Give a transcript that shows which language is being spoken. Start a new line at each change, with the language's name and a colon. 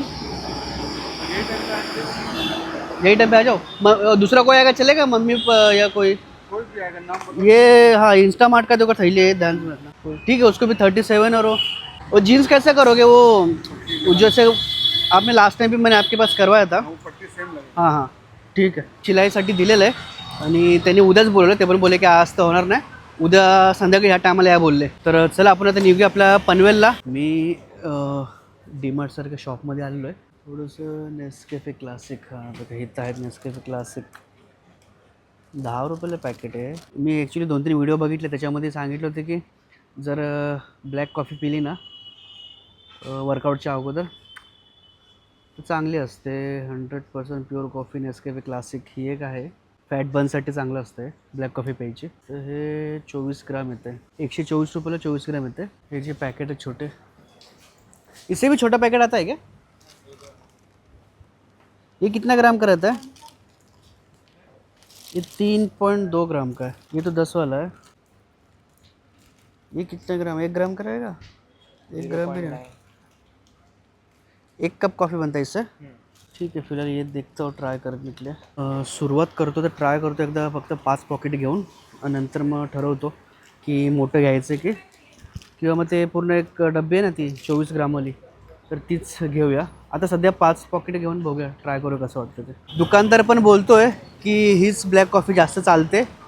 Hindi: यही टाइम पे आ जाओ. दूसरा कोई आएगा चलेगा, मम्मी या कोई? कोई भी आएगा नाम बता. ये हाँ इंस्टा मार्ट का जो थैली है, ध्यान से रखना. ठीक है, उसको भी 37. और जीन्स कैसे करोगे? वो जैसे आपने लास्ट टाइम भी मैंने आपके पास करवाया था. वो पट्टी सेम लगेगा.
Marathi: हां हां ठीक आहे. शिलाईसाठी दिलेलं आहे आणि त्यांनी उद्याच बोलवलं. ते पण बोलले की आज तर होणार नाही, उद्या संध्याकाळी ह्या टायमाला या बोलले. तर चला आपण आता निघूया आपल्या पनवेलला. मी डीमार्टसारख्या शॉपमध्ये आलेलो आहे. थोडंसं नेस्कॅफे क्लासिक. हां बघा इथं आहेत नेस्कॅफे क्लासिक. 10 रुपयाला पॅकेट आहे. मी ॲक्च्युली 2-3 व्हिडिओ बघितले, त्याच्यामध्ये सांगितलं होतं की जर ब्लॅक कॉफी पिली ना वर्कआउटच्या अगोदर तर चांगली असते. 100% प्युअर कॉफी नेस्कॅफे क्लासिक ही एक आहे. फॅट बर्नसाठी चांगलं असतं ब्लॅक कॉफी प्यायची. तर हे 24 ग्राम येतं आहे. 124 रुपयाला 24 ग्राम येते. हे जे पॅकेट आहे छोटे,
Hindi: इससे भी छोटा पैकेट आता है क्या? ये कितना ग्राम का रहता है? ये 3.2 ग्राम का है. ये तो 10 वाला है. ये कितना ग्राम? 1 ग्राम का रहेगा. 1 ग्राम भी नहीं. 1 कप कॉफ़ी बनता है इससे.
Marathi: ठीक आहे,
Hindi: फिलहाल ये देखता हूँ ट्राय करने के लिए.
Marathi: सुरुवात करतो तर ट्राय करतो एकदा फक्त 5 पॉकेट घेऊन, आणि नंतर मग ठरवतो की मोठं घ्यायचं की किंवा मग ते पूर्ण एक डब्बी आहे ना ती 24 ग्रामवाली, तर तीच घेऊया. आता सध्या 5 पॉकेट घेऊन बघूया, ट्राय करू कसं वाटतं ते. दुकानदार पण बोलतो आहे की हीच ब्लॅक कॉफी जास्त चालते.